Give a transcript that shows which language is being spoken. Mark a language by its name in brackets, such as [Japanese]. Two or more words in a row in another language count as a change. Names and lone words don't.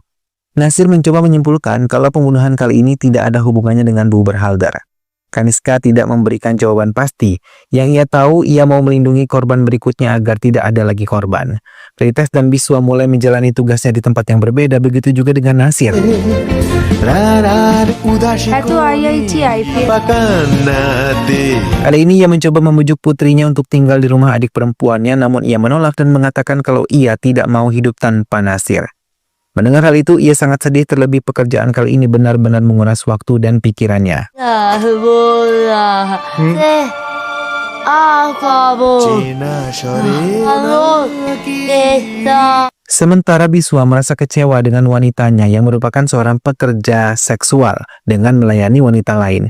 [Indonesian] Nasir mencoba menyimpulkan kalau pembunuhan kali ini tidak ada hubungannya dengan Buban Halder. Kaniska tidak memberikan jawaban pasti. Yang ia tahu, ia mau melindungi korban berikutnya agar tidak ada lagi korban. Rites dan Biswa mulai menjalani tugasnya di tempat yang berbeda, begitu juga dengan Nasir. [Bangla] এত আইআইটি আইপিএল [Indonesian] Kali ini ia mencoba membujuk putrinya untuk tinggal di rumah adik perempuannya, namun ia menolak dan mengatakan kalau ia tidak mau hidup tanpa Nasir. Mendengar hal itu, ia sangat sedih terlebih pekerjaan kali ini benar-benar menguras waktu dan pikirannya. Sementara Biswa merasa kecewa dengan wanitanya yang merupakan seorang pekerja seksual dengan melayani wanita lain.